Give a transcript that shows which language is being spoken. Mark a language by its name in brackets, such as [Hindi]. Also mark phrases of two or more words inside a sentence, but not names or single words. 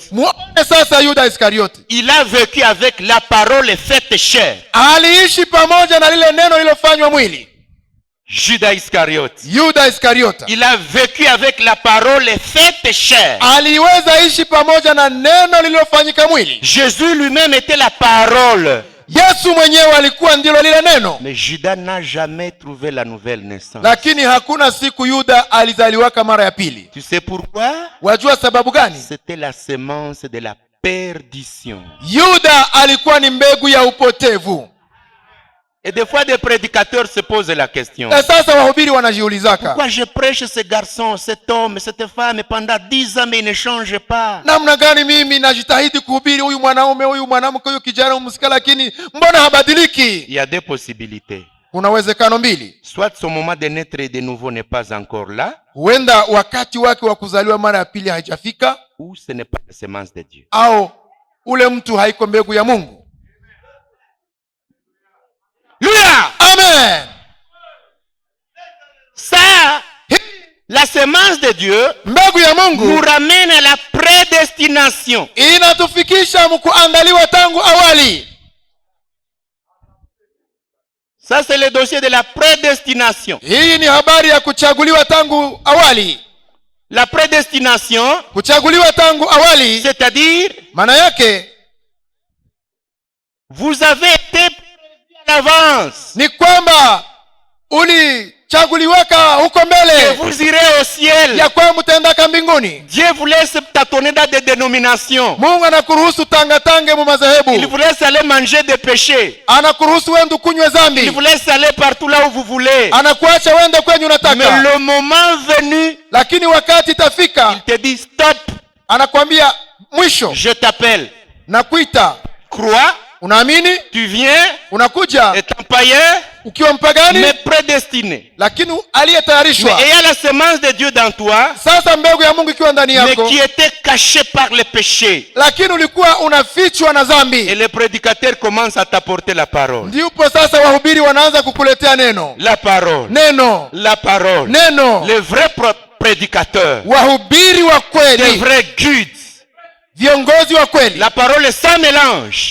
[Swahili] Muone sasa Yuda Iskariote [French] Il a vécu avec la parole faite chair. [Swahili] aliishi pamoja na lile neno lilofanywa mwili. [French] Judas Iscariote. [Swahili] Yuda Iskariota [French] Il a vécu avec la parole faite chair. [Swahili] aliweza ishi pamoja na neno lililofanyika mwili. [French] Jésus lui-même était la parole. [Swahili] Yesu mwenyewe alikuwa ndilo lile neno, [French] Mais Judas n'a jamais trouvé la nouvelle naissance. [Swahili] lakini hakuna siku Yuda alizaliwaka mara ya pili. [French] Tu sais pourquoi? [Swahili] Wajua sababu gani? [French] C'était la semence de la perdition. [Swahili] Yuda alikuwa ni mbegu ya upotevu. [French] Et des fois, des prédicateurs se posent la question. [Swahili] Na sasa wahubiri wanajiulizaka, [French] Pourquoi je prêche ce garçon, cet homme, cette femme pendant 10 ans mais il ne change pas? [Swahili] namna gani mimi najitahidi kuhubiri huyu mwanaume, huyu mwanamke, huyu kijana, huyu msika, lakini mbona habadiliki? [French] Il y a deux possibilités. [Swahili] Kuna uwezekano mbili. [French] Soit son moment de naître de nouveau n'est pas encore là, [Swahili] Huenda wakati wake wa kuzaliwa mara ya pili haijafika, [French] ou ce n'est pas la semence de Dieu. [Swahili] au ule mtu haiko mbegu ya Mungu. [French] Alléluia! Amen. Ça, la semence de Dieu [Swahili] Mbegu ya [French] nous [Swahili] Mungu [French] ramène à la prédestination. [Swahili] inatufikisha mkuandaliwa tangu awali. [French] Ça, c'est le dossier de la prédestination. [Swahili] Hii ni habari ya kuchaguliwa tangu awali. [French] La prédestination, [Swahili] Kuchaguliwa tangu awali [French] c'est-à-dire, [Swahili] maana yake [French] vous avez été prévu à l'avance. [Swahili] ni kwamba ulichaguliwaka huko [French] Et [Swahili] mbele [French] vous irez au ciel. [Swahili] ya kwamba mtaendaka mbinguni. [French] Dieu vous laisse tâtonner dans des dénominations. [Swahili] Mungu anakuruhusu tangatange mu [French] Il [Swahili] madhehebu, [French] vous laisse aller manger des péchés. [Swahili] anakuruhusu wende kunywe [French] Il [Swahili] dhambi, [French] vous laisse aller partout là où vous voulez. [Swahili] anakuacha wende kwenye [French] Mais [Swahili] unataka, [French] le moment venu, [Swahili] lakini wakati itafika [French] il te dit stop, [Swahili] anakwambia mwisho, [French] je t'appelle. [Swahili] nakuita. [French] Crois, [Swahili] Unaamini, [French] tu viens, [Swahili] unakuja [French] étant païen, [Swahili] ukiwa mpagani, [French] mais prédestiné. [Swahili] lakini [French] Mais [Swahili] aliyetayarishwa. [French] ayant la semence de Dieu dans toi, [Swahili] Sasa mbegu ya Mungu ikiwa ndani [French] mais [Swahili] yako, [French] qui était cachée par le péché. [Swahili] lakini ulikuwa unafichwa na [French] Et [Swahili] dhambi, [French] les prédicateurs commencent à t'apporter la parole. [Swahili] ndipo sasa wahubiri wanaanza kukuletea neno, [French] La parole. [Swahili] neno, [French] La parole. [Swahili] neno. [French] Les vrais prédicateurs. [Swahili] Wahubiri wa [French] Les [Swahili] kweli, [French] vrais guides. [Swahili] viongozi wa kweli, [French] La parole sans mélange.